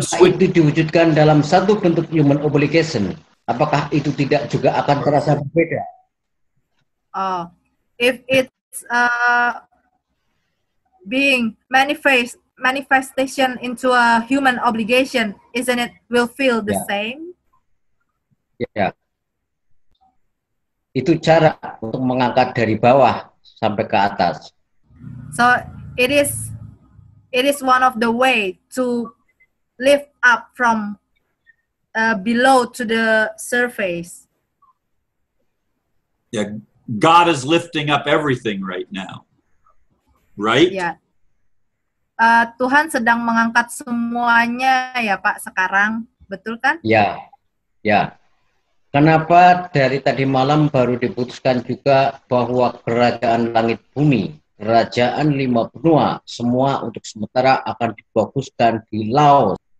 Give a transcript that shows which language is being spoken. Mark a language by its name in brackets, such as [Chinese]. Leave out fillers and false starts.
[Indonesian] Jika itu diwujudkan dalam satu bentuk [English] human obligation, [Indonesian] apakah itu tidak juga akan terasa berbeda? [English] If it's being manifestation into a human obligation, isn't it will feel the same? [Indonesian] Ya. Itu cara untuk mengangkat dari bawah sampai ke atas. [English] So it is one of the way to lift up from below to the surface. Yeah, God is lifting up everything right now, right? [Indonesian] Ya, Tuhan sedang mengangkat semuanya ya Pak sekarang, betul kan? Ya, ya. Kenapa dari tadi malam baru diputuskan juga bahwa kerajaan langit bumi, kerajaan 5 benua, semua untuk sementara akan difokuskan di Laos.